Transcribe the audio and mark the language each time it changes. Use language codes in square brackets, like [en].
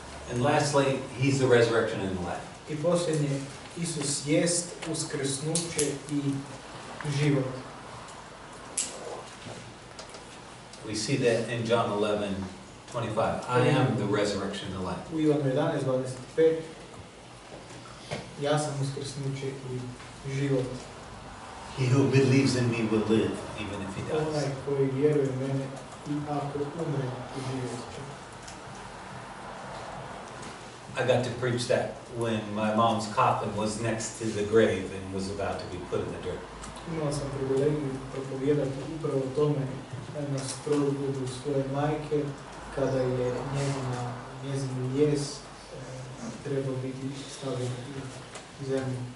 [en] And lastly, he's the resurrection and the life. [hr] I posljednje, Isus jest uskrsnuće i život. [en] We see that in John 11:25. I am the resurrection and the life. [hr] U Ivanu 11:25 ja sam uskrsnuće i život. [en] He who believes in me will live, even if he dies. [hr] Onaj koji vjeruje u mene i ako umre i život će. [en] I got to preach that when my mom's coffin was next to the grave and was about to be put in the dirt. [hr] Imao sam privilegiju propovijedati upravo o tome na sprovodu svoje majke kada je njezin lijes trebao biti stavljen u zemlju.